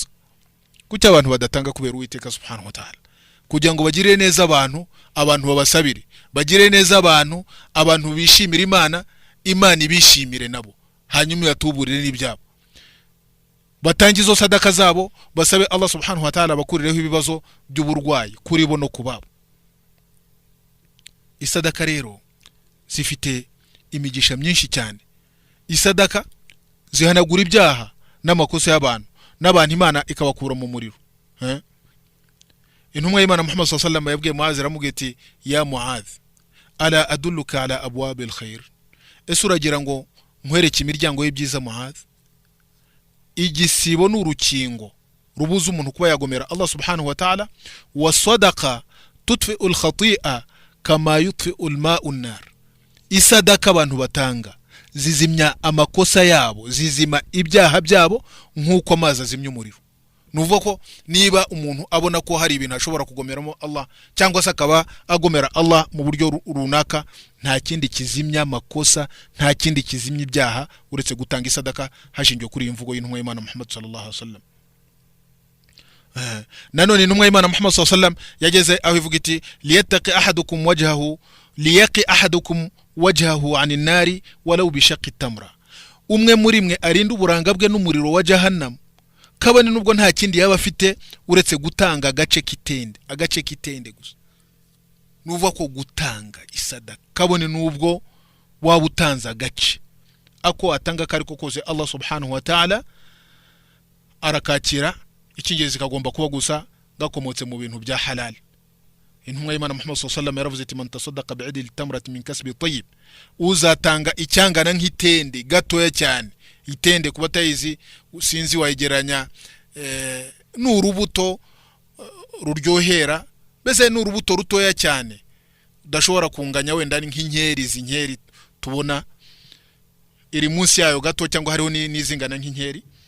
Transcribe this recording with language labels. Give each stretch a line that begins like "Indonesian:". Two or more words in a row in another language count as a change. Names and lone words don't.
Kinyarwanda: Kuki abantu badatanga kubera Uwiteka
Arabic: سبحانه وتعالى,
Kinyarwanda: kugira ngo bagire neza abantu babasabire, bagire neza abantu bishimira Imana ibishimire nabo, hanyuma yatuburire n'ibyabo, batangizo sadaka zabo, basabe Allah
Arabic: سبحانه وتعالى
Kinyarwanda: bakurireho ibibazo by'uburwayi kuri bo no kubabo. Isadaka rero zifite imigisha myinshi cyane. Isadaka zihanagura ibyaha n'amakosa y'abantu, n'abantu Imana ikabakura mu muriro. Intumwa y'Imana Muhammad
Arabic: صلى الله عليه وسلم
Kinyarwanda: yabwiye Muaz, aramubwiye ati
Arabic: يا معاذ ألا أدلك على أبواب الخير,
Kinyarwanda: ese uragira ngo nkwereke imiryango y'ibyiza Muaz? Igisibo n'urukingo rubuza umuntu kuba yagomera Allah
Arabic: سبحانه وتعالى. والصدقة تطفئ الخطيئة كما يطفئ الماء النار,
Kinyarwanda: isadaka abantu batanga zizimya amakosa yabo, zizima ibyaha byabo nk'uko amazi azimya umuriro. Nuvuga ko niba umuntu abona ko hari ibintu ashobora kugomeramo Allah, cyangwa se akaba agomera Allah mu buryo runaka, nta kindi kizimya makosa, nta kindi kizimya ibyaha uretse gutanga isadaka, hashingiye kuri imvugo y'intumwa y'Imana Muhammad
Arabic: صلى الله عليه وسلم.
Kinyarwanda: Nanone intumwa y'Imana Muhammad
Arabic: صلى الله عليه وسلم
Kinyarwanda: yageze aho ivuga iti
Arabic: ليق أحدكم وجهه عن النار ولو بشق تمرة,
Kinyarwanda: umwe muri mwe arinda uburanga bwe n'umuriro wa jahannam, kabone nubwo nta kindi yaba afite uretse gutanga agace kitende gusa. Nuvuga ko gutanga isadaka, kabone nubwo waba utanze agace ako atanga kariko kose, Allah
Arabic: سبحانه وتعالى
Kinyarwanda: arakakira. Ikingezi kagomba kuba gusa gakomotse mu bintu bya halal. Intumwa y'Imana Muhammad
Arabic: صلى الله عليه وسلم
Kinyarwanda: yaravuze ati
Arabic: من تصدق بعدل تمرة من كسب طيب,
Kinyarwanda: uzatanga icyangana nk'itende gatoya cyane. Itende kuba tayizi sinzi wayigeranya n'urubuto ruryohera, bese n'urubuto rutoya cyane udashobora kunganya wenda nk'inkeri tubona iri munsi yayo gato, cyangwa hariho n'izingana nk'inkeri.